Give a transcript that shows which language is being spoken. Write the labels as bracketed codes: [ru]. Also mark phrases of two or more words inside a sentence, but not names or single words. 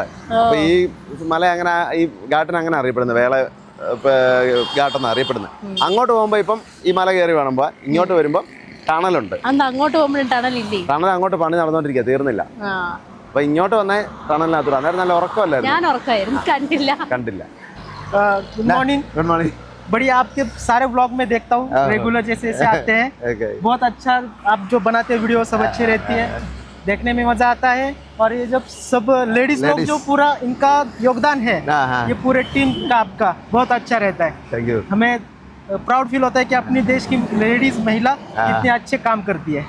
[ml] അപ്പൊ ഈ മല അങ്ങനെ ഈ ഘാട്ടിന് അങ്ങനെ അറിയപ്പെടുന്നത് വേള ഘാട്ടെന്ന് അറിയപ്പെടുന്നത്. അങ്ങോട്ട് പോകുമ്പോ ഇപ്പം ഈ മല കയറി വേണമ്പോ ഇങ്ങോട്ട് വരുമ്പോ ടണലുണ്ട്. അങ്ങോട്ട് പോകുമ്പോഴും ടണലില്ലേ? ടണൽ അങ്ങോട്ട് പണി നടന്നുകൊണ്ടിരിക്കുക, തീർന്നില്ല. അപ്പൊ ഇങ്ങോട്ട് വന്നേ ടണലിനകത്ത് അന്നേരം നല്ല ഉറക്കമല്ലായിരുന്നു. ഞാൻ ഉറക്കമായിരുന്നു, കണ്ടില്ല. [en] Good morning. [hi] बढ़िया, आपके सारे ब्लॉग में देखता हूँ रेगुलर जैसे आते हैं. बहुत अच्छा आप जो बनाते हैं वीडियो सब अच्छी रहती है, देखने में मजा आता है. और ये जब सब लेडीज लोग जो पूरा इनका योगदान है ये पूरे टीम का आपका बहुत अच्छा रहता है. [en] Thank you. [hi] हमें [en] proud feel [hi] होता है कि अपनी देश की लेडीज महिला इतने अच्छे काम करती है.